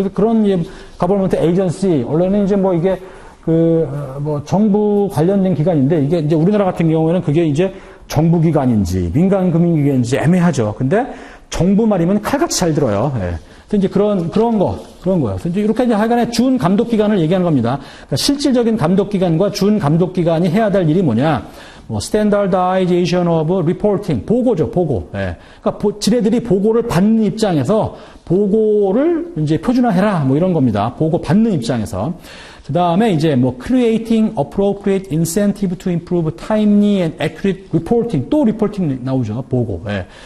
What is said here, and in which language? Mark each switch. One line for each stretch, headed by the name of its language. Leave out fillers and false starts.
Korean: 그래서 그런 가버먼트 에이전시, 원래는 이제 이게 정부 관련된 기관인데 이게 이제 우리나라 같은 경우에는 그게 이제 정부기관인지 민간금융기관인지 애매하죠. 근데 정부 말이면 칼같이 잘 들어요. 예. 그래서 이제 그런 거예요. 그래서 이제 이렇게 이제 하여간에 준 감독기관을 얘기하는 겁니다. 그러니까 실질적인 감독기관과 준 감독기관이 해야 될 일이 뭐냐?
English: standardization of reporting.
Korean: 보고죠, 보고. 예. 그러니까 지네들이 보고를 받는 입장에서 보고를 이제 표준화해라. 이런 겁니다. 보고 받는 입장에서. 그 다음에 이제
English: creating appropriate incentive to improve timely and accurate reporting.
Korean: 또 리포팅 나오죠. 보고. 예.